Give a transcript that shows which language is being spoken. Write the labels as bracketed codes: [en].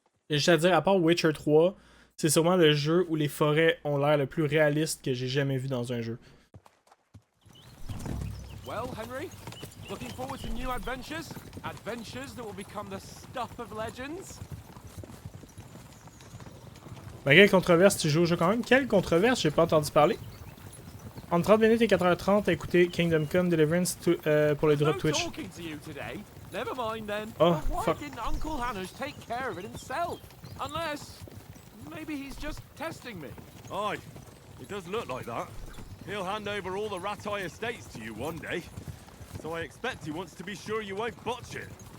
[fr] J'ai juste à dire, à part Witcher 3, c'est sûrement le jeu où les forêts ont l'air le plus réaliste que j'ai jamais vu dans un jeu. [en] Well, Henry, looking forward to new adventures? Adventures that will become the stuff of legends? [fr] Malgré les controverses, tu joues au jeu quand même. Quelle controverse? J'ai pas entendu parler. Entre 30 minutes et 4h30 à écouter Kingdom Come Deliverance pour le drop Twitch. [en] Talking to you today. Never mind then. Oh, But why fuck. didn't Uncle Hannes take care of it himself? Unless maybe he's just testing me. Aye, it does look like that. He'll hand over all the Ratai estates to you one day. So I expect he wants to be sure you won't botch it.